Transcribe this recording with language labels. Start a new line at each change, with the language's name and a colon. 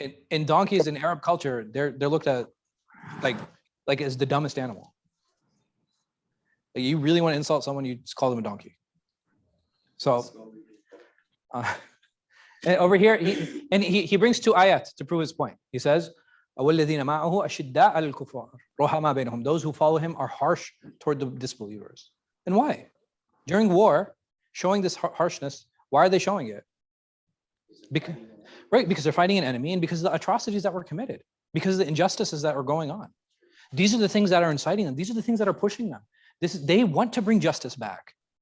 English: In donkeys in Arab culture, they're looked at like as the dumbest animal. Like you really want to insult someone, you just call them a donkey. So and over here, he brings two ayat to prove his point. He says,
Arabic: وَالَّذِينَ مَعَهُ أَشِدَّاءَ عَلَى الْكُفَّارِ رُحَمَاء بَيْنَهُم.
English: Those who follow him are harsh toward the disbelievers. And why? During war, showing this harshness, why are they showing it? Because they're fighting an enemy, and because of the atrocities that were committed, because of the injustices that are going on. These are the things that are inciting them. These are the things that are pushing them. They want to bring justice back.